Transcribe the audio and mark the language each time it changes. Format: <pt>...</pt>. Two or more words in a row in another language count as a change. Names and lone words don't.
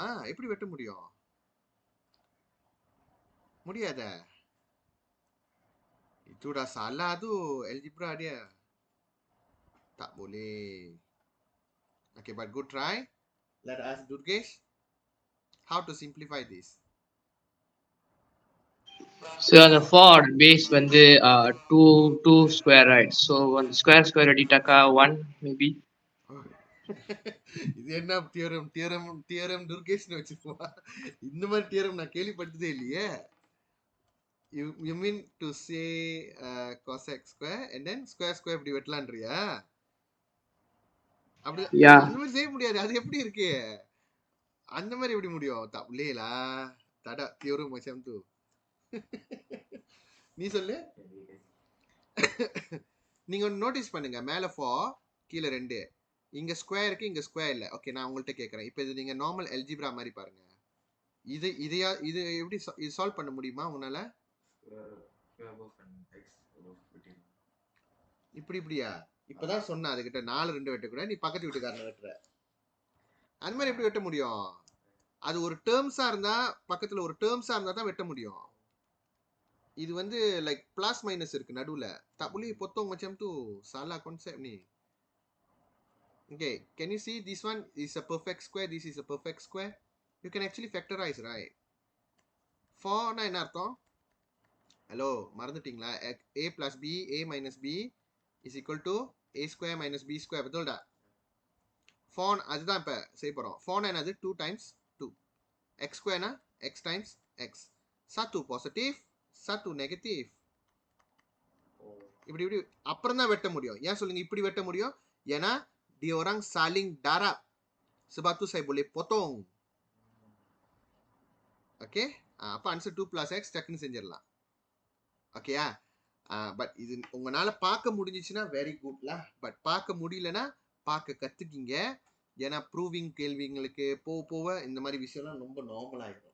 <ta>எப்படி வெட்ட முடியும்? முடியாத.</ta> <ms>Itu dah salah tu algebra dia. Tak boleh.</ms> <en>Okay, but good try. Let us Durgesh. How to simplify this? So the for base வந்து 2 square, right? So one square அடிட்டாக்கா 1 maybe.</en> <ta>இது என்ன தியரம் துர்கேஷ்னு வச்சுப்போம். இந்த மாதிரி தியரம் நான் கேள்விப்பட்டதே இல்லையே.</ta> <en>You mean to say cosec square and then square</en> <ta>இப்படி வெட்டலான்றியா? அப்படி அந்த மாதிரி செய்ய முடியாது. அது எப்படி இருக்கு? அந்த மாதிரி எப்படி முடியும்? தப்புலேலா தடா தியரம்</ta> <ms>macam tu.</ms> <ta>நீ சொல்லு. நீங்க நோட்டீஸ் பண்ணுங்க, மேல 4 கீழே 2. இங்க ஸ்கொயருக்கு இங்க ஸ்கொயர் இல்ல. ஓகே, நான் உங்கள்கிட்ட கேட்கறேன். இப்போ இது நீங்க</ta> <en>normal algebra</en> <ta>மாதிரி பாருங்க. இது எப்படி இது சால்வ் பண்ண முடியுமா உங்களால? இப்படியா? இப்பதான் சொன்ன அதுகிட்ட 4 2 வெட்டக்கூடாது, நீ பக்கத்து வீட்டுக்காரனை வெட்டுற. அந்த மாதிரி எப்படி வெட்ட முடியும்? அது ஒரு டேர்ம்ஸா இருந்தா, பக்கத்துல ஒரு டேர்ம்ஸா இருந்தா தான் வெட்ட முடியும். இது வந்து</ta> <en>like plus minus</en> <ta>இருக்கு நடுவுல.</ta> <ms>tak boleh potong macam tu. Salah konsep ni.</ms> <en>Okay, can you see this one is a perfect square, this is a perfect square? You can actually factorize, right?</en> <ta>4 னா என்ன அர்த்தம்? ஹலோ, மறந்துட்டீங்களா?</ta> <en>a plus b, a minus b is equal to a square minus b square.</en> <ms>betul tak?</ms> <ta>4 அதுதான் இப்ப செய்ய போறோம். 4 னா என்னது?</ta> <en>2 times 2. x square னா x times x.</en> <ms>satu positive, satu negative.</ms> <ta>இப்படி அப்புறம் தான் வெட்ட முடியும். ஏன் சொல்லுங்க இப்படி வெட்ட முடியும்? ஏன்னா</ta> <ms>dia orang saling darab. Sebab tu saya boleh potong.</ms> <ta>Okay? அப்ப ஆன்சர்</ta> <en>2 plus x</en> <ta>டக்குன்னு செஞ்சிடலாம். ஓகேயா? பட் இது உங்களால பார்க்க முடிஞ்சிச்சுன்னா</ta> <en>very good.</en> <ta>பட் பார்க்க முடியலன்னா பார்க்க கத்துக்கிங்க. ஏன்னா ப்ரூவிங் கேள்விங்களுக்கு போக இந்த மாதிரி விஷயம்லாம் ரொம்ப நார்மல் ஆகிடும்.</ta>